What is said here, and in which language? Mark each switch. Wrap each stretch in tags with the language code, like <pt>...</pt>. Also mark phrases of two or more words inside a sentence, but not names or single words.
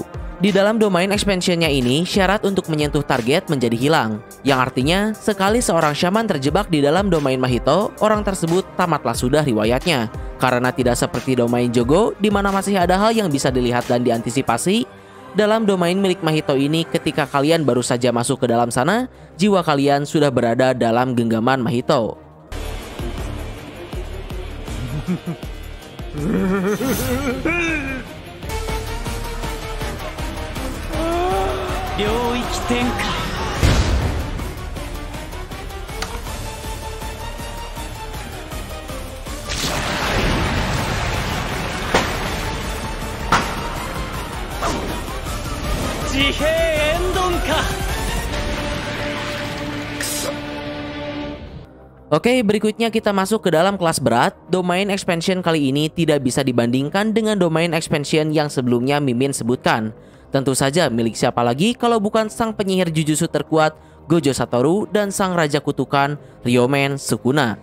<id>Di dalam</id> <en>domain expansionnya</en> <id>ini, syarat untuk menyentuh target menjadi hilang, yang artinya sekali seorang shaman terjebak di dalam domain Mahito, orang tersebut tamatlah sudah riwayatnya. Karena tidak seperti domain Jogo, di mana masih ada hal yang bisa dilihat dan diantisipasi, dalam domain milik Mahito ini ketika kalian baru saja masuk ke dalam sana, jiwa kalian sudah berada dalam genggaman Mahito.</id> <ja>領域展開 地平エンドンか</ja> <id>Oke, berikutnya kita masuk ke dalam kelas berat.</id> <en>Domain expansion</en> <id>kali ini tidak bisa dibandingkan dengan</id> <en>domain expansion</en> <id>yang sebelumnya Mimin sebutkan. Tentu saja milik siapa lagi kalau bukan sang penyihir Jujutsu terkuat Gojo Satoru dan sang raja kutukan Ryomen Sukuna.</id>